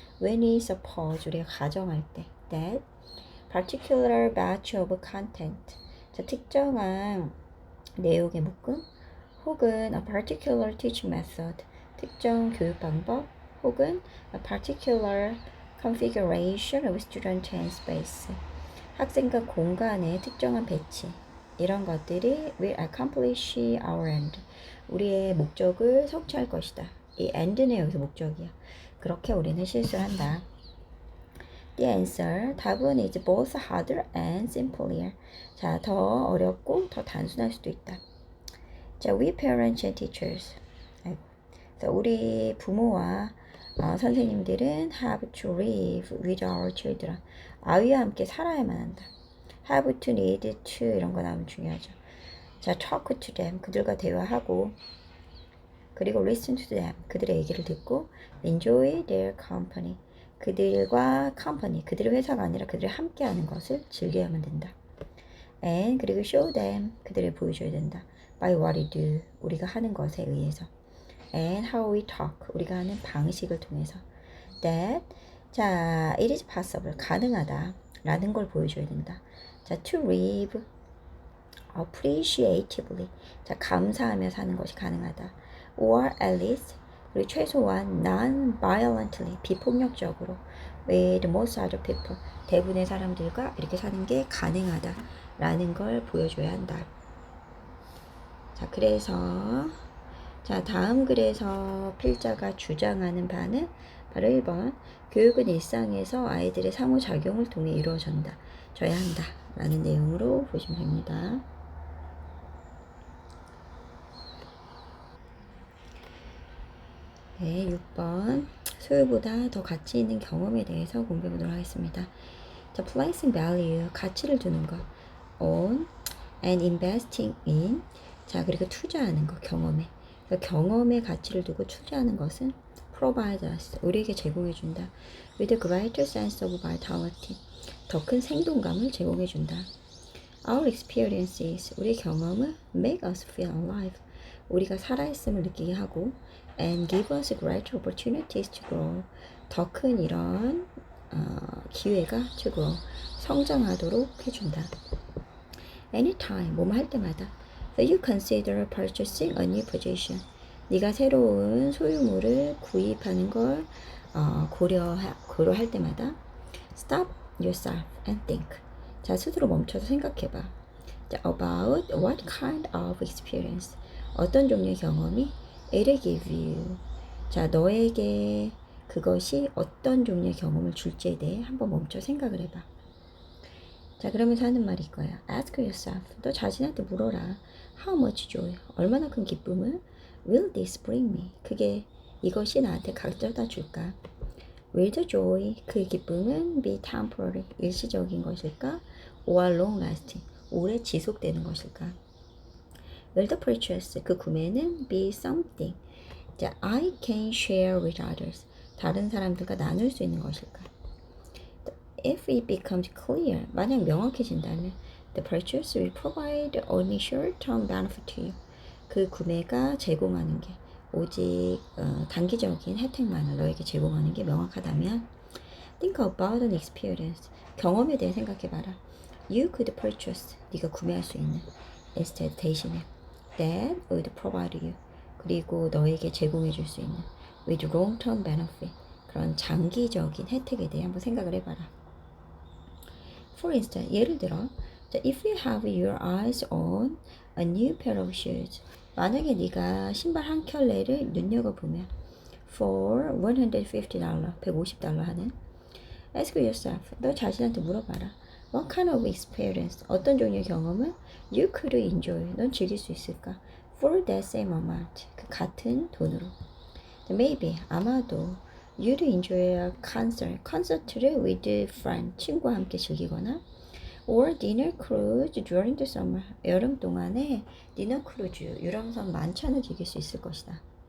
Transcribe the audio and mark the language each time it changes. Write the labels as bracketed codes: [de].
[en] when we suppose, [ko] 우리가 가정할 때 [en] that particular batch of content, [ko] 자, 특정한 내용의 묶음 혹은 [en] a particular teaching method, [ko] 특정 교육 방법 혹은 [en] a particular configuration of student and space. [ko] 학생과 공간의 특정한 배치. 이런 것들이 [en] will accomplish our end. [ko] 우리의 목적을 성취할 것이다. 이 end는 여기서 목적이야. 그렇게 우리는 실수를 한다. [en] The answer, [ko] 답은 [en] is both harder and simpler. [ko] 자, 더 어렵고 더 단순할 수도 있다. [en] 자, we parents and teachers. [ko] 아이고. 자, 우리 부모와 선생님들은 [en] have to live with our children. [ko] 아이와 함께 살아야만 한다. [en] have to, need to [ko] 이런 거 나오면 중요하죠. [en] 자, talk to them. [ko] 그들과 대화하고 그리고 [en] listen to them. [ko] 그들의 얘기를 듣고 [en] enjoy their company. [ko] 그들과 company. 그들의 회사가 아니라 그들이 함께하는 것을 즐겨야만 된다. [en] and [ko] 그리고 [en] show them. [ko] 그들을 보여줘야 된다. [en] by what we do. [ko] 우리가 하는 것에 의해서. [en] and how we talk. [ko] 우리가 하는 방식을 통해서. [en] that 자, it is possible. [ko] 가능하다. 라는 걸 보여줘야 된다. [en] 자, to live appreciatively. [ko] 자, 감사하며 사는 것이 가능하다. [en] or at least [ko] 그리고 최소한 [en] non-violently [ko] 비폭력적으로 [en] with most other people [ko] 대부분의 사람들과 이렇게 사는 게 가능하다 라는 걸 보여줘야 한다. 자, 그래서 자, 다음 글에서 필자가 주장하는 바는 바로 1번 교육은 일상에서 아이들의 상호작용을 통해 이루어져야 한다 라는 내용으로 보시면 됩니다. 네, 6번 소유보다 더 가치 있는 경험에 대해서 공부해 보도록 하겠습니다. 자, [en] placing value, [ko] 가치를 두는 것 [en] on and investing in [ko] 자, 그리고 투자하는 것, 경험에 그러니까 경험에 가치를 두고 투자하는 것은 [en] provide us, [ko] 우리에게 제공해 준다. [en] with a greater sense of vitality, [ko] 더 큰 생동감을 제공해 준다. [en] Our experiences, [ko] 우리 경험은 [en] make us feel alive, [ko] 우리가 살아있음을 느끼게 하고 [en] and give us greater opportunities to grow, [ko] 더 큰 이런 기회가 [en] to grow, [ko] 성장하도록 해준다. [en] Anytime, [ko] 뭐뭐 할 때마다 [en] that you consider purchasing a new possession, [ko] 네가 새로운 소유물을 구입하는 걸 고려할 때마다 [en] stop yourself and think. [ko] 자, 스스로 멈춰서 생각해봐. [en] 자, about what kind of experience, [ko] 어떤 종류의 경험이 [en] it'll give you. [ko] 자, 너에게 그것이 어떤 종류의 경험을 줄지에 대해 한번 멈춰 생각을 해봐. 자, 그러면서 하는 말이 이거야. [en] Ask yourself. [ko] 너 자신한테 물어라. [en] How much joy? [ko] 얼마나 큰 기쁨을 [en] will this bring me? [ko] 이것이 나한테 가져다 줄까? [en] Will the joy, [ko] 그 기쁨은 [en] be temporary, [ko] 일시적인 것일까? [en] or long lasting, [ko] 오래 지속되는 것일까? [en] Will the purchase, [ko] 그 구매는 [en] be something, 자, I can share with others, [ko] 다른 사람들과 나눌 수 있는 것일까? [en] If it becomes clear, [ko] 만약 명확해진다면 [en] the purchase will provide only short-term benefit to you. [ko] 그 구매가 제공하는 게 오직 단기적인 혜택만을 너에게 제공하는 게 명확하다면 [en] think about an experience, [ko] 경험에 대해 생각해봐라. [en] You could purchase, [ko] 네가 구매할 수 있는 [en] instead, [ko] 대신에 [en] that would provide you, [ko] 그리고 너에게 제공해 줄 수 있는 [en] with long-term benefit, [ko] 그런 장기적인 혜택에 대해 한번 생각을 해봐라. [en] For instance, [ko] 예를 들어 [en] if you have your eyes on a new pair of shoes, [ko] 만약에 네가 신발 한 켤레를 눈여겨보면 [en] for $150, $150 [ko] 하는 [en] ask yourself, [ko] 너 자신한테 물어봐라. [en] What kind of experience, [ko] 어떤 종류의 경험을 [en] you could enjoy, [ko] 넌 즐길 수 있을까? [en] For that same amount, [ko] 그 같은 돈으로. [en] Maybe, [ko] 아마도 [en] you'd enjoy a concert, [ko] 콘서트를 [en] with friend, [ko] 친구와 함께 즐기거나 [en] or dinner cruise during the summer, [ko] 여름 동안에 디너 크루즈, 유람선 만찬을 즐길 수 있을 것이다.